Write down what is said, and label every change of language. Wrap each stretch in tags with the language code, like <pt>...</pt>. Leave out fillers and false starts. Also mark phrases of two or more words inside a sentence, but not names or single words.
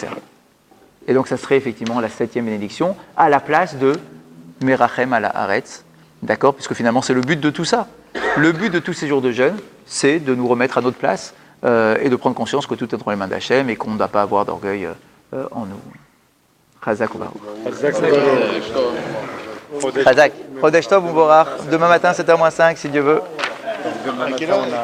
<fr>» Et donc ça serait effectivement la 7e bénédiction, à la place de</fr> <he>מרחם על הארץ,</he> <fr>d'accord? Puisque finalement c'est le but de tout ça. Le but de tous ces jours de jeûne, c'est de nous remettre à notre place et de prendre conscience que tout est entre les mains d'Hachem et qu'on ne doit pas avoir d'orgueil en nous.</fr> <he>חזק וברוך. חזק. חודש טוב ומבורך.</he> <fr>Demain matin, 7h-5, si Dieu veut.</fr>